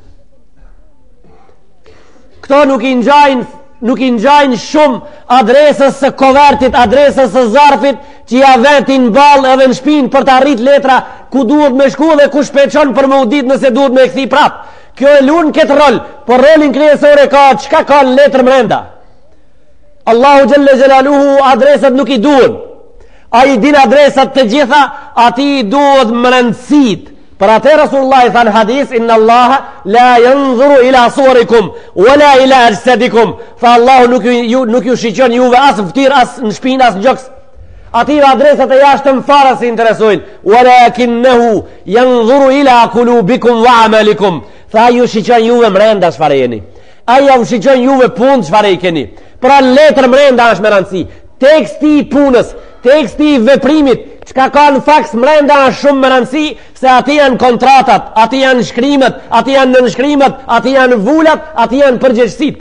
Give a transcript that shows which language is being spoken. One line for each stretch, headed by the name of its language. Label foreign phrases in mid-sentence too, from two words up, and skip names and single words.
Albanian: Këto nuk i ngjajnë shumë adresës së kovertit, adresës së zarfit që ja vetin ball edhe në shpinë për të arrit letra ku duhet me shku dhe ku shpeçon për më udit nëse duhet me kthi prap. Kjo e lun këtë rol, por rolin kryesor ka çka ka në letër brenda. Allahu
Arabic: جل جلاله
Albanian: adresat nuk i duhen. Ai din adresat të gjitha, ati i duhet më rëndësit, Për atë Rasulullah i thanë hadis,
Arabic: إن الله لا ينظر إلى صوركم ولا إلى أجسادكم,
Albanian: fa Allahu nuk ju shiqon juve as në fytyrë, as në shpinë, as në gjoks. Ative adresat e jashtëm fara si interesojnë,
Arabic: ولكنه ينظر إلى قلوبكم وأعمالكم,
Albanian: fa ju shiqon juve mrenda çfarë jeni, aja ju shiqon juve punë çfarë i keni. Pra letër mrenda është me rëndësi, teksti i punës, teksti i veprimit, çka ka në faks mrenda është shumë me rëndësi, se ati janë kontratat, ati janë shkrimet, ati janë nënshkrimet, ati janë vulat, ati janë përgjegjësit.